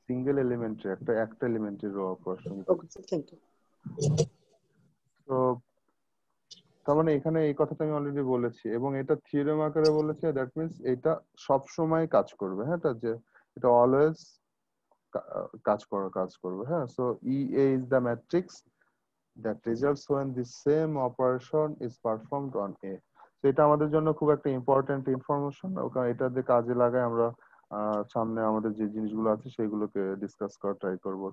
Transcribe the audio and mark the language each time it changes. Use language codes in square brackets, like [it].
[bn] Single elementary একটা elementary rho operation. [en] Okay, sir. Thank you. [bn] তো তার মানে এখানে এই কথাটা আমি অলরেডি বলেছি এবং এটা থিওরেম আকারে বলেছি, দ্যাট মিন্স এটা সব সময় কাজ করবে, হ্যাঁ, এটা যে এটা অলওয়েজ কাজ করবে, হ্যাঁ। [en] So EA is the matrix that results when the same operation is performed on A. [bn] তো এটা আমাদের জন্য খুব একটা ইম্পর্টেন্ট ইনফরমেশন, ওখানে এটা দিয়ে কাজে লাগাই আমরা সামনে আমাদের যে জিনিসগুলো আছে সেগুলোকে ডিসকাস করা ট্রাই করবো।